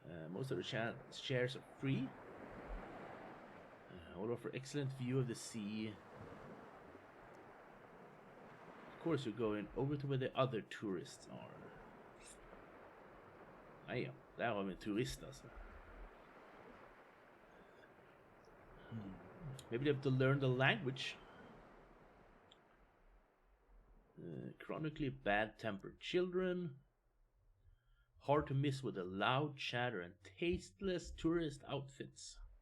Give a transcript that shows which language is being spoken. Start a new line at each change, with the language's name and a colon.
English: Most of the chairs are free. All offer excellent view of the sea. Of course, you're going over to where the other tourists are.
Swedish: Nej, där har vi en turist alltså.
English: Maybe they have to learn the language. Chronically bad-tempered children. Hard to miss with the loud chatter and tasteless tourist outfits.